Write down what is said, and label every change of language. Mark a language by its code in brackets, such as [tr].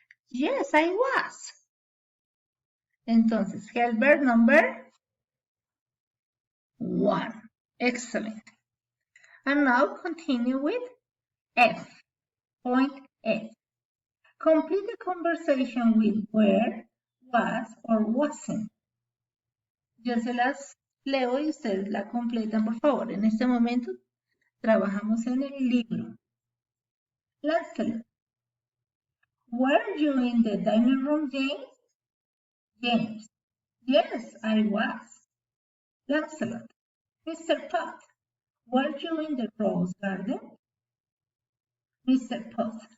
[en] Yes, I was. Entonces, Helbert number 1. Excellent. And now continue with F. Point F. Complete the conversation with where, was, or wasn't. [es] Yo se las leo y ustedes la completan, por favor. En este momento trabajamos en el libro. [en] Lancelot. Were you in the dining room, James? James. Yes, I was. Lancelot. Mr. Potts. Were you in the rose garden? Mr. Potts.